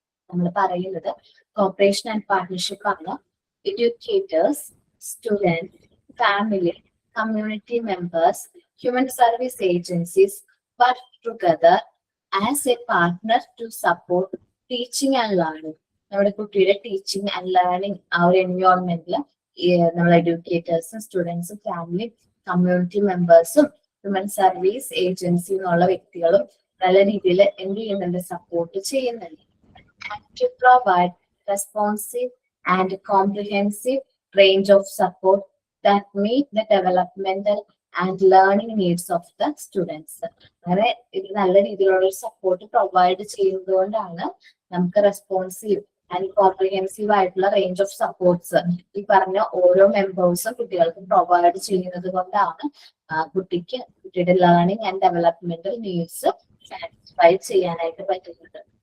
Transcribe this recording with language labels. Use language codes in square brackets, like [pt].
[ml] നമ്മൾ പറയുന്നത് cooperation and partnership ആണ്. [en] Educators, students, family, community members, human service agencies work together as a partner to support teaching and learning. [ml] നമ്മുടെ കുട്ടിയുടെ teaching and learning ആ ഒരു എൻവയോൺമെന്റിൽ നമ്മൾ എഡ്യൂക്കേറ്റേഴ്സും സ്റ്റുഡൻസും family community മെമ്പേഴ്സും human service agency എന്നുള്ള വ്യക്തികളും നല്ല രീതിയിൽ എന്ത് ചെയ്യുന്നുണ്ട്, സപ്പോർട്ട് ചെയ്യുന്നുണ്ട്. [en] To provide responsive and comprehensive range of support that meet the developmental and learning needs of the students. [ml] അങ്ങനെ ഇത് നല്ല രീതിയിലുള്ള സപ്പോർട്ട് പ്രൊവൈഡ് ചെയ്യുന്നതുകൊണ്ടാണ് നമുക്ക് റെസ്പോൺസീവ് ആൻഡ് കോംപ്രിഹെൻസീവ് ആയിട്ടുള്ള റേഞ്ച് ഓഫ് സപ്പോർട്ട്സ് ഈ പറഞ്ഞ ഓരോ മെമ്പേഴ്സും കുട്ടികൾക്ക് പ്രൊവൈഡ് ചെയ്യുന്നത് കൊണ്ടാണ് കുട്ടിയുടെ learning and developmental needs satisfy ചെയ്യാനായിട്ട് പറ്റുന്നത്.